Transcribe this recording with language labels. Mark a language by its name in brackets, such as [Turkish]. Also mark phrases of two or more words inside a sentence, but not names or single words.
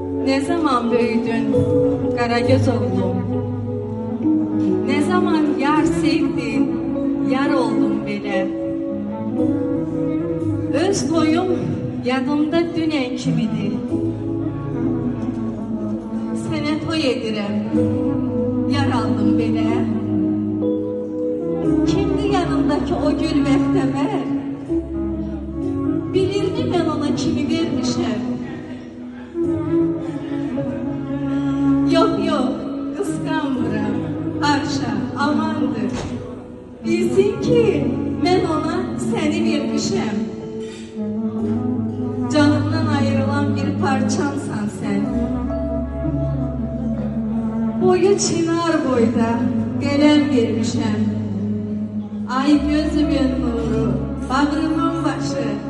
[Turkish] Ne zaman büyüdün Karagöz oğlum? Ne zaman yar sevdin, yar oldum belə. [Azerbaijani] Öz toyum yadımda dünen kimidir. Sənə toy edirəm, yar aldım belə. Kimdi yanımdaki o gül bəxtəvər? Bilirdi mən ona kimi vermişəm. [Turkish] Yok yok, kıskanmıram. Haşa, amandır. Bilsin ki ben ona seni vermişəm. Canımdan ayrılan bir parçamsan sen. [Azerbaijani] Boyu çınar boyda qələm vermişəm. Ay gözümün nuru, bağrımın başı.